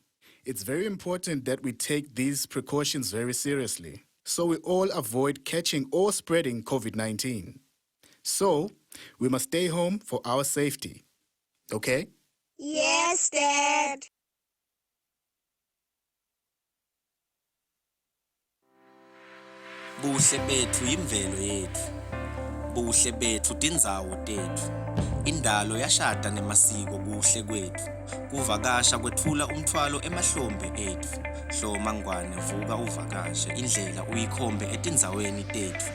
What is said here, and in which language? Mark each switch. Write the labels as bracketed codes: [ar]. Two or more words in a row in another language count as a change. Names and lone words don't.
[en] It's very important that we take these precautions very seriously, so we all avoid catching or spreading COVID-19. So, we must stay home for our safety. Okay? Yes, Dad. [ss] Buhle bethu imvelo yethu. Buhle bethu tindzawo tethu. Indalo yashada nemasiko kuhle kwethu. Kuvakasha kwethula umthwalo emahlombe ethu. Hloma ngwane vuka uvakashe indlela uyikhombe etindzaweni tethu.